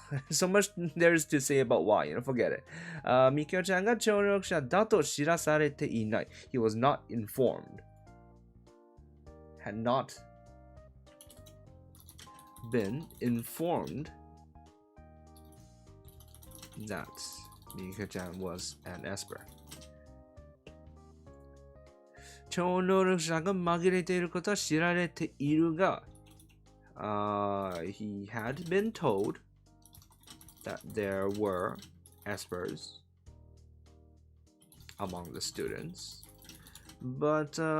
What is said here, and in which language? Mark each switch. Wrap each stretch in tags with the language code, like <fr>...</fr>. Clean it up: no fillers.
<en>So much there's to say about why, you know, forget it.</en> <ja>ミキオちゃんが超能力者だと知らされていない。</ja> <en>He was not informed. Had not been informed that Mika-chan was an Esper.</en> <ja>超能力者が紛れていることは知られているが、</ja> <en>he had been told that there were Espers among the students, but</en>